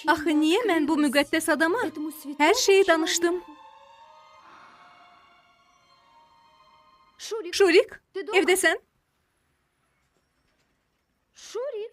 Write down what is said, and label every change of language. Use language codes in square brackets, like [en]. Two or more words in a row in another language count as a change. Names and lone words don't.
[az] Axı niyə mən bu müqəddəs adama [ru] этому святому [az] hər şeyi [ru] человеку? [az] danışdım? [ru] Шурик, [az] Şurik, [ru] ты дома? [az] evdəsən? [ru] Шурик,